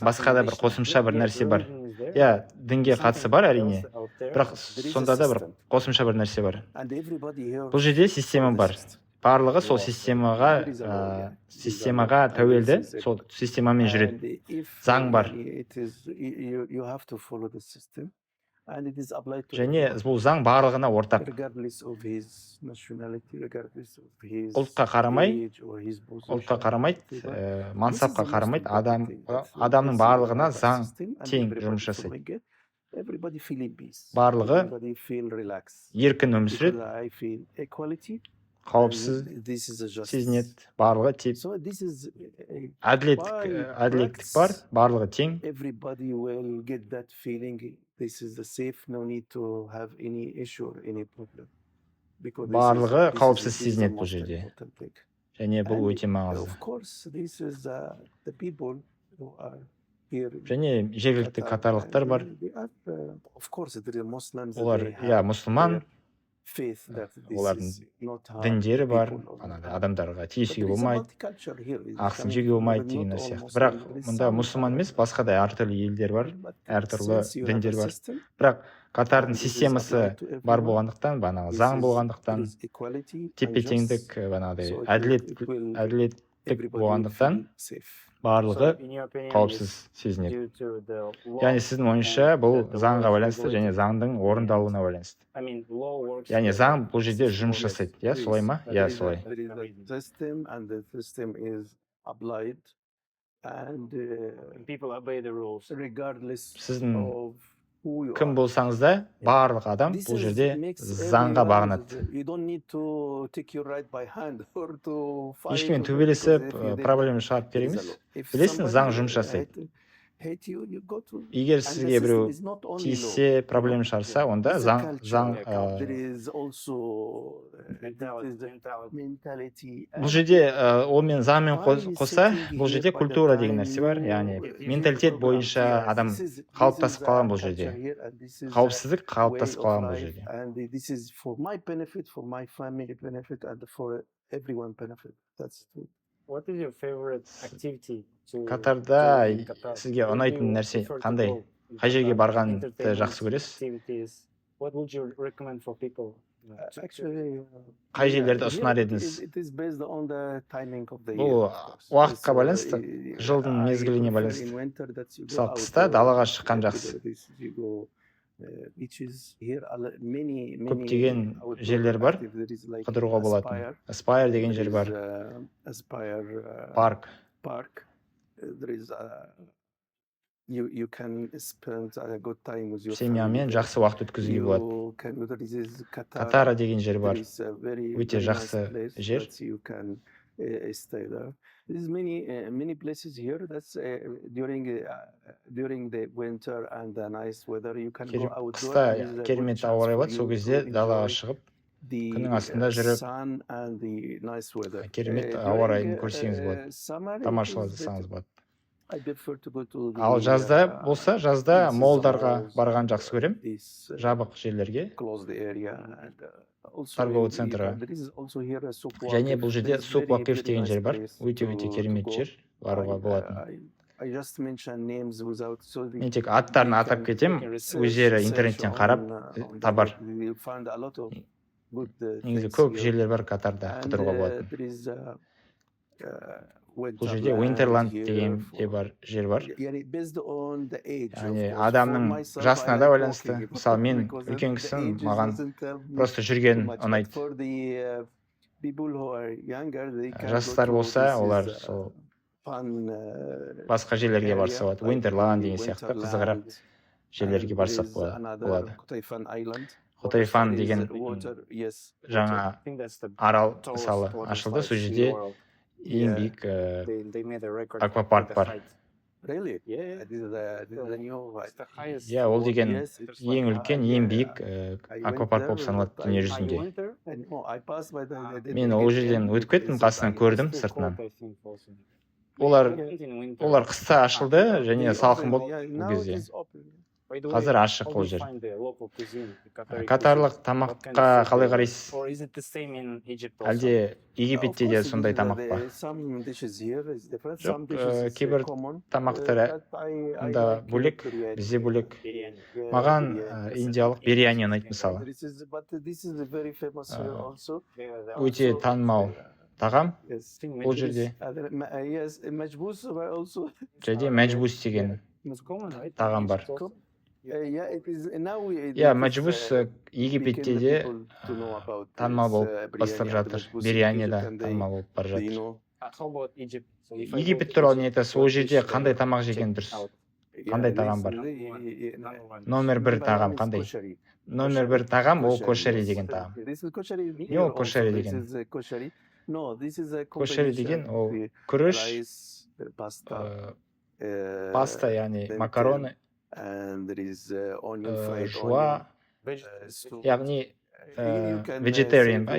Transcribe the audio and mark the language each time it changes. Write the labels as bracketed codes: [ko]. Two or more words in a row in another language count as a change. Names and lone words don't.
[kk] Басқа да бір қосымша бір нәрсе бар. Иә, дінге қатысы бар әрине, бірақ сонда да бір қосымша бір нәрсе бар. Бұл жерде система бар. Барлығы сол системаға тәуелді, сол системамен жүреді. Заң бар. [en] and it is applied to [kk] және [en] everyone, [kk] бұл заң барлығына ортақ. [en] regardless of his nationality, regardless of his [kk] Ұлтқа қарамай, [en] age or his [kk] ұлтқа [en] position, [kk] қарамайды, [en] whatever. This is [kk] мансапқа [en] the most [kk] қарамайды, [en] important thing, that [kk] адамның [en] once you [kk] барлығына [en] have a [kk] заң [en] system and [kk] тең [en] everybody [kk] жұмыс жасайды. [en] following it, everybody feel in peace, [kk] Барлығы [en] everybody feel relaxed, [kk] еркін өмір [en] because [kk] сүреді, [en] I feel equality [kk] қауіпсіз [en] and this is a justice. [kk] сезінеді, барлығы тең. [en] So this is [kk] Әділеттік бар, барлығы тең. [en] everybody will get that feeling. This is the safe, no need to have any issue or any problem. Because [kk] Барлығы қауіпсіз [en] this is the [kk] сезінеді бұл [en] most [kk] жерде. [en] important thing. [kk] Және бұл [en] And [kk] өте маңызды. [en] of course, this is the people who are here. in [kk] Және жергілікті [en] Qatar, [kk] катарлықтар [en] and [kk] бар. [en] they are, of course, there are Muslims. [kk] Олар, [en] they [kk] иә, [en] have [kk] мұсылман, [en] their faith that this [kk] олардың [en] is not harm [kk] діндері бар, [en] people or [kk] анада [en] harm. [kk] адамдарға [en] But [kk] тиісуге [en] there is a [kk] болмайды, [en] multicultural here. It's [kk] ақысын [en] coming [kk] жеуге [en] from [kk] болмайды [en] not [kk] деген [en] all [kk] сияқты. [en] Muslim, [kk] Бірақ [en] there is [kk] мұнда [en] some, [kk] мұсылман емес, басқа да әртүрлі елдер бар, [en] but [kk] әртүрлі [en] since you have a [kk] діндер бар. [en] system, [kk] Бірақ Катардың [en] and it is [kk] системасы [en] applied to [kk] бар [en] everyone, [kk] болғандықтан, банағы [en] this [kk] заң [en] is- [kk] болғандықтан, [en] there is equality and [kk] тепе-теңдік, [en] just, [kk] банағыдай [en] so it [kk] әділеттік [en] will everybody [kk] болғандықтан [en] feel safe. [kk] барлығы [en] So, in your opinion, [kk] қауіпсіз [en] it's [kk] сезінеді. [en] due to the law [kk] Яғни сіздің ойыңызша [en] and [kk] бұл [en] the [kk] заңға [en] laws [kk] байланысты және [en] regulated. [kk] заңдың орындалуына байланысты. [en] I mean, law works [kk] Яғни [en] for [kk] заң бұл жерде [en] system. [kk] жұмыс жасайды, иә, [en] Yes, [kk] солай ма? [en] but [kk] Иә, [en] there is a- [kk] солай. [en] There is a system and the system is applied and People obey the rules. regardless [kk] Сіздің [en] of who you [kk] кім [en] are. [kk] болсаңыз да, барлық адам [en] This [kk] бұл [en] is [kk] жерде [en] makes [kk] заңға [en] everyone [kk] бағынады. [en] you don't need to take your right by hand or to fight [kk] Ешкіммен [en] or because [kk] төбелесіп, [en] if you did [kk] проблема [en] that, [kk] шығарып [en] there [kk] керек [en] is a [kk] емес. [en] law. If [kk] Білесің, [en] somebody [kk] заң жұмыс жасайды. [en] hate you, you go to [kk] Егер [en] and the [kk] сізге біреу [en] system is not only law. [kk] тиіссе, проблема шығарса, онда [en] It's a [kk] заң [en] culture. [kk] заң [en] There is also Mentality. mentality. [kk] бұл жерде онымен заңмен [en] By [kk] қоса, [en] sitting [kk] бұл [en] here [kk] жерде [en] by the [kk] культура деген [en] time [kk] нәрсе бар, [en] you- [kk] яғни [en] if you [kk] менталитет [en] program- [kk] бойынша [en] Yes, [kk] адам [en] this is [kk] қалыптасып [en] the [kk] қалған бұл [en] culture [kk] жерде. [en] here and this is [kk] Қауіпсіздік [en] way [kk] қалыптасып [en] of [kk] қалған бұл [en] life, [kk] жерде. [en] and this is for my benefit, for my family benefit, and for everyone benefit. That's true. What is your favorite activity to [kk] Катарда [en] do in Qatar? [kk] сізге [en] Where do [kk] ұнайтын [en] you [kk] нәрсе [en] prefer to [kk] қандай? [en] go in [kk] Қай жерге [en] Qatar? [kk] барғанды [en] Entertainment [kk] жақсы көресіз? [en] activities. What would you recommend for people? Actually, [kk] Қай жерлерді [en] here [kk] ұсынар [en] it [kk] едіңіз? [en] is- it is based on the timing of the [kk] Бұл [en] year, of course. [kk] уақытқа [en] So, [kk] байланысты, жылдың [en] I [kk] мезгіліне [en] prefer [kk] байланысты. [en] in winter that you go [kk] Мысалы, [en] out, [kk] қыста далаға шыққан [en] to [kk] жақсы. [en] you go, beaches. Here are many [kk] Көптеген [en] outdoor [kk] жерлер бар, [en] activities. There is like қыдыруға болатын. Aspire. [kk] Aspire деген [en] There [kk] жер [en] is, [kk] бар, [en] Aspire [kk] парк. [en] Park. There is you can spend a good time with your [kk] Семьямен [en] family. [kk] жақсы уақыт өткізуге болады. [en] You can there is Qatar. [kk] Катара деген жер бар. [en] There is a very, [kk] Өте [en] very nice [kk] жақсы [en] place [kk] жер. [en] that you can stay there. There's many places here that's during the winter and the nice weather you can go outdoor. [kk] Қыста [en] and this is a good [kk] керемет [en] chance [kk] ауа райы [en] for [kk] болады, сол [en] you [kk] кезде [en] to [kk] далаға [en] enjoy [kk] шығып, [en] the [kk] күннің астында жүріп, [en] sun and the nice weather. [kk] керемет ауа райын [en] During, [kk] көрсеңіз болады, [en] summer it [kk] тамашалап [en] is [kk] жасаңыз болады. [en] I prefer to go to the, [kk] Ал жазда болса, жазда [en] this is [kk] молдарға [en] malls, [kk] барған жақсы көрем, [en] this, [kk] жабық жерлерге. [en] closed area and also [ru] Торговый [en] in- [kk] центрға. [en] there is also here a Souq [kk] Және [en] Waqif. [kk] бұл жерде [en] It's [kk] Сук [en] very, [kk] Вакиф [en] very [kk] деген [en] nice [kk] жер бар, [en] place [kk] өте-өте [en] to [kk] керемет [en] go. [kk] жер, баруға болатын. [en] I just mention names without so [kk] Мен тек аттарын [en] you [kk] атап [en] can- [kk] кетем, [en] you can [kk] өздері [en] search [kk] интернеттен [en] on, [kk] қарап [en] on the [kk] табар. [en] web. You'll find a lot of good [kk] Негізі [en] things [kk] көп [en] here. [kk] жерлер бар Катарда, [en] And, [kk] қыдыруға болатын. [en] there is [kk] Бұл жерде Winterland деген де бар, жер бар. [en] Based on the age, of [kk] Яғни [en] course. [kk] адамның [en] For myself, [kk] жасына [en] I [kk] да [en] like [kk] байланысты. [en] walking, [kk] Мысалы, мен [en] because [kk] үлкен [en] the [kk] кісімін, [en] age [kk] маған [en] doesn't tell me [kk] просто [en] too [kk] жүрген [en] much. But [kk] ұнайды. [en] for the people who are younger, they can [kk] Жастар [en] go to [kk] болса, [en] this is, [kk] олар сол [en] fun, [kk] басқа жерлерге барса [en] area, [kk] болады. [en] like [kk] Winterland [en] the [kk] деген сияқты [en] Winterland, [kk] қызығырақ жерлерге [en] and [kk] барсақ [en] there is another [kk] болады. [en] Qutayfan Island. [kk] Хотайфан [en] There is [kk] деген [en] water, yes, [kk] жаңа [en] I think that's the [kk] арал [en] tallest [kk] мысалы [en] water [kk] ашылды, сол [en] slides in the [kk] жерде [en] world. [kk] ең [en] Yeah. [kk] биік [en] They made a record [kk] аквапарк [en] with the [kk] бар. [en] height. Really? Yeah, This is the new it's the highest. [kk] Иә, ол [en] water. [kk] деген [en] Yes, it's [kk] ең [en] like, [kk] үлкен, [en] yeah, [kk] ең биік [en] I went [kk] аквапарк болып [en] there, [kk] саналады [en] but [kk] дүние [en] I [kk] жүзінде. [en] went there. I know, I passed by the [kk] Мен ол жерден өтіп кеттім, қасынан көрдім [en] Still [kk] сыртынан. [en] cold, I think, also. [kk] Олар [en] I went in winter. [kk] олар қыста ашылды және салқын болды [en] Yeah, [kk] бұл [en] now it [kk] кезде. [en] is open. By the way, [kk] Қазір ашық [en] how do [kk] ол [en] you [kk] жер. [en] find the local cuisine, the Qatari [kk] Катарлық [en] cuisine? What kind [kk] тамаққа [en] of food [kk] қалай [en] they- [kk] қарайсыз? [en] Or is it the same in Egypt also? [kk] Әлде [en] Of [kk] Египетте де [en] course, [kk] сондай [en] it is, [kk] тамақ ба? [en] some dishes here is different, [kk] Жоқ, [en] some dishes is [kk] кейбір [en] common. [kk] тамақтары [en] But I [kk] ында [en] like, [kk] бөлек, [en] biryani. [kk] бізде бөлек. [en] Biryani. Yeah, [kk] Маған [en] biryani. [kk] индиялық бирияни ұнайды мысалы. [en] But this is very famous here also. Yeah, they [kk] Өте [en] also- [kk] танымал тағам [en] Yes. I think [kk] бұл [en] majbous- [kk] жерде. [en] Yes, majbous also. [kk] Және мәжбус деген [en] It's common, right? [kk] тағам бар. [en] Egypt also. Yeah, it is now. [kk] иә [en] It is [kk] мәжбүс [en] became [kk] Египетте [en] the [kk] де [en] people to know about [kk] танымал [en] this [kk] болып бастырып [en] Biryani [kk] жатыр. [en] Abdul Majbous in [kk] Бириани да [en] Egypt, and [kk] танымал болып бара [en] they [kk] жатыр. [en] know. How about Egypt? So if I go [kk] Египет [en] to [kk] туралы не [en] Egypt, [kk] айтасыз? Ол [en] what [kk] жерде [en] dish [kk] қандай [en] I [kk] тамақ [en] check [kk] жеген дұрыс? [en] out? [kk] Қандай тағам бар? Номер бір тағам қандай? Номер бір тағам ол кошери деген тағам. Не ол кошери деген? Кошери деген ол күріш, паста, яғни макароны, жуа, яғни vegetarian ба?